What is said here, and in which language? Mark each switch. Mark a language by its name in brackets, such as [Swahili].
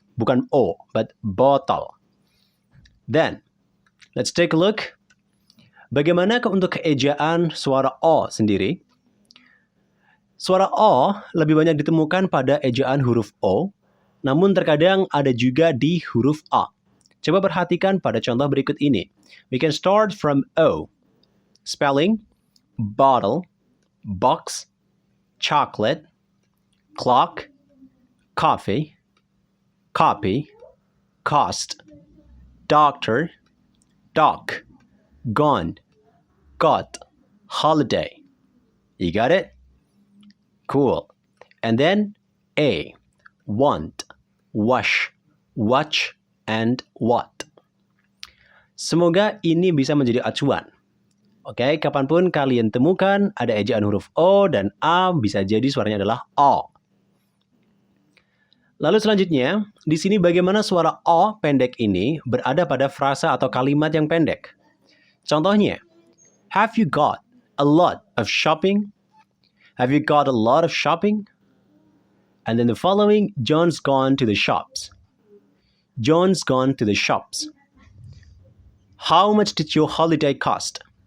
[English] Bukan O, but botol. Then, let's take a look. [Indonesian] Bagaimana untuk keejaan suara O sendiri? Suara O lebih banyak ditemukan pada ejaan huruf O, namun terkadang ada juga di huruf A. Coba perhatikan pada contoh berikut ini. [English] We can start from O. Spelling, bottle, box, chocolate, clock, coffee, copy, cost, doctor, dock, gone, got, holiday. You got it? Cool. And then A, want, wash, watch, and what. [Indonesian] Semoga ini bisa menjadi acuan. Oke, kapanpun kalian temukan ada ejaan huruf O dan A, bisa jadi suaranya adalah O. Lalu selanjutnya, di sini bagaimana suara O pendek ini berada pada frasa atau kalimat yang pendek. [English] Contohnya, have you got a lot of shopping? Have you got a lot of shopping? And then the following, John's gone to the shops. John's gone to the shops. How much did your holiday cost?